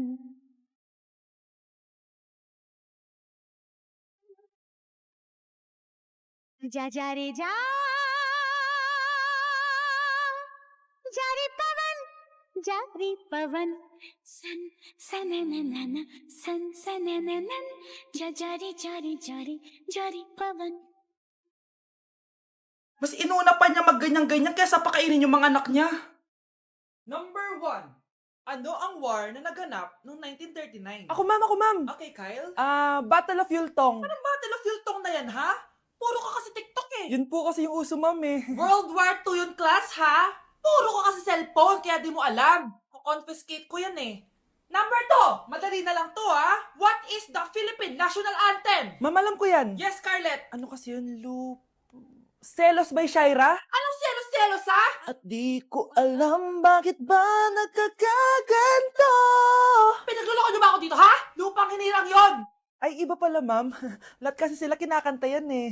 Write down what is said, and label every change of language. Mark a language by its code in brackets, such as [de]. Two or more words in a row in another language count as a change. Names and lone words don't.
[hi] जा जा रे जा रे पवन सन सनननन सन सनननन जा रे पवन. [tl] Mas inuna pa niya magganyan-ganyan kaysa pakainin yung mga anak niya. Number 1. Ano ang war na naganap noong 1939? Ako ma'am. Okay, Kyle? Battle of Yultong. Anong Battle of Yultong na yan, ha? Puro ka kasi TikTok eh. Yun po kasi yung uso, ma'am eh. World War II yun, class, ha? Puro ka kasi cellphone, kaya di mo alam. Confiscate ko yan eh. Number 2, madali na lang to ha. [en] What is the Philippine National Anthem? [tl] Ma'am, alam ko yan. Yes, Scarlett. Ano kasi yun, Selos by Shaira? Anong selos-selos ha? At di ko alam bakit ba nagkakaganto. Pinagluloko niyo ba ako dito ha? Lupang hinirang yon. Ay, iba pala ma'am. Lahat kasi sila kinakanta yan eh.